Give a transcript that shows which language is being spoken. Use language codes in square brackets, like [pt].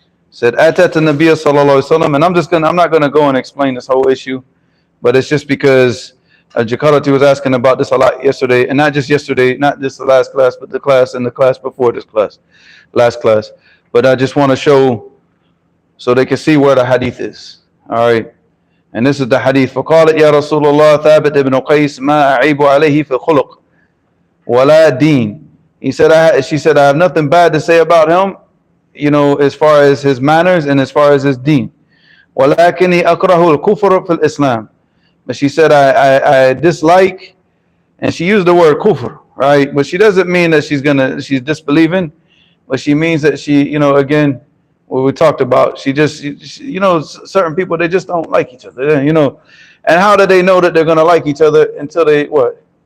[ar] Said Atat an-Nabiy sallallahu alaihi wasallam, [en] and I'm not gonna go and explain this whole issue, but it's just because Jakarati was asking about this a lot yesterday, and not just yesterday, not just the last class, but the class and the class before this class, last class. But I just want to show so they can see where the hadith is. All right. And this is the hadith. [ar] فقالت يا رسول الله ثابت ابن قيس ما أعيب عليه في خلق ولا دين. [en] She said, I have nothing bad to say about him, as far as his manners and as far as his deen. [ar] ولكني أكره الكفر في الإسلام. [en] But she said, I dislike, and she used the word kufr, right? But she doesn't mean that she's disbelieving, but she means that she, again, what we talked about, she certain people, they just don't like each other, And how do they know that they're going to like each other until they, what?